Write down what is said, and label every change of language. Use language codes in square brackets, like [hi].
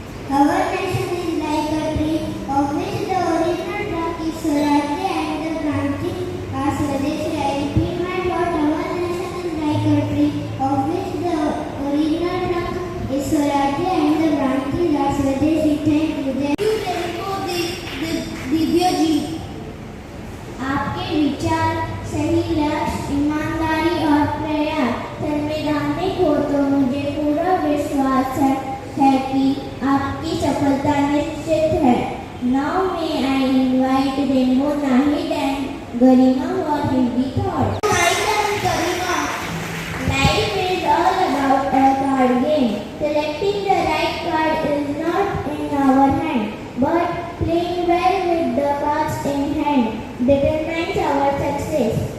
[en] Our nation is like a tree of which the original trunk is Swarajya and the branches are Swadeshi. I repeat my thought. Our nation is like a tree of which the original trunk is Swarajya and the branches are Swadeshi. Thank you. [hi] Divya जी, आपके विचार, सही लक्ष्य, ईमानदारी और प्रयास संवैधानिक हो तो मुझे पूरा विश्वास है कि आपकी सफलता निश्चित है. [en] Now may I invite Rainbow Nahid and Garima for Hindi thought. Nahid and Garima, life is all about a card game. Selecting the right card is not in our hand, but playing well with the cards in hand determines our success.